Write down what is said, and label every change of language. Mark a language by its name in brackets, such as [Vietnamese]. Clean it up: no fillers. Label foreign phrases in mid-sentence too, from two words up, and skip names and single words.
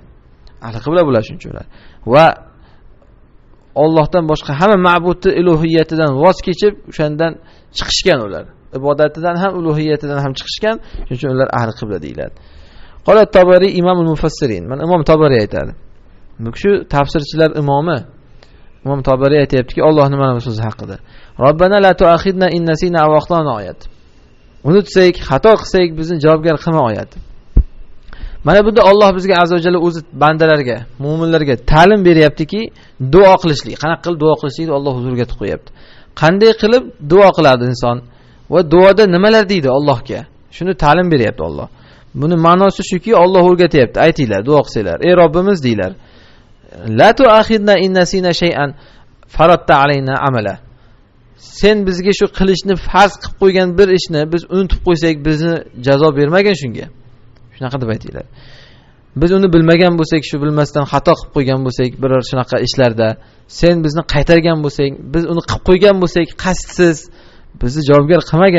[Arabic] أهل القبلة [Uzbek] bular shunchalar. Va Allohdan boshqa hamma ma'budni ilohiyatidan voz kechib, o'shandan chiqishgan ular. Ibodatidan ham ilohiyatidan ham chiqishgan. Shuning uchun ular [Arabic] أهل القبلة [Uzbek] deyiladi. [Arabic] قال الطبري إمام المفسرين. [Uzbek] Mana Imom Tabari aytadi. Bu kishi tafsirchilar imomi. Imom Tabari aytayaptiki, Allohning mana bu so'zi haqida. [Arabic] ربنا لا تؤاخذنا إن نسينا أو أخطأنا oyat. [Uzbek] Unutsak, xato qilsak bizni javobgar qilma oyat. Mana bunda Alloh bizga [Arabic] عز وجل [Uzbek] o'zi bandalarga, mu'minlarga ta'lim beryaptiki, duo qilishlik. Qanaqa qilib duo qilishlikni Alloh huzuriga qo'yapti. Qanday qilib duo qiladi inson va duoda nimalar deydi Allohga? Shuni ta'lim beryapti Alloh. Buni ma'nosi shuki, Alloh o'rgatyapti. Aytinglar, duo qilsanglar, ey Robbimiz deylar. [Arabic] لا تؤاخذنا إن نسينا شيئا فرضت علينا عمله. [Uzbek] Sen bizga shu qilishni farz qilib qo'ygan bir ishni biz unutib qo'ysak, bizni jazo bermagin shunga. Shunaqa deb aytinglar. Biz uni bilmagan bo'lsak, shu bilmasdan xato qilib qo'ygan bo'lsak, biror shunaqa ishlarda, sen bizni qaytargan bo'lsang, biz uni qilib qo'ygan bo'lsak, qasdsiz bizni javobgar qilmagin.